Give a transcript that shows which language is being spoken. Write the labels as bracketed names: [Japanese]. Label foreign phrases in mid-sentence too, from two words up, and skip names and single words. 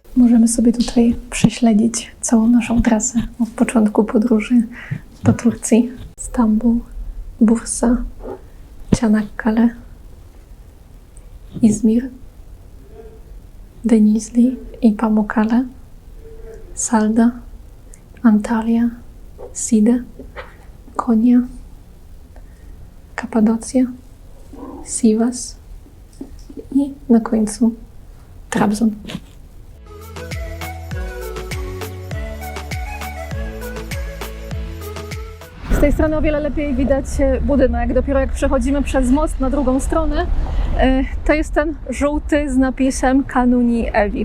[Polish] możemy sobie tutaj prześledzić całą naszą trasę od początku podróży do Turcji. Stambuł, Bursa, Çanakkale, Izmir, Denizli i Pamukkale, Salda, Antalya, Side, Konya, Kapadocja, Sivas i na końcu Trabzon. Z tej strony o wiele lepiej widać budynek. Dopiero jak przechodzimy przez most na drugą stronę, to jest ten żółty z napisem Kanuni Evi.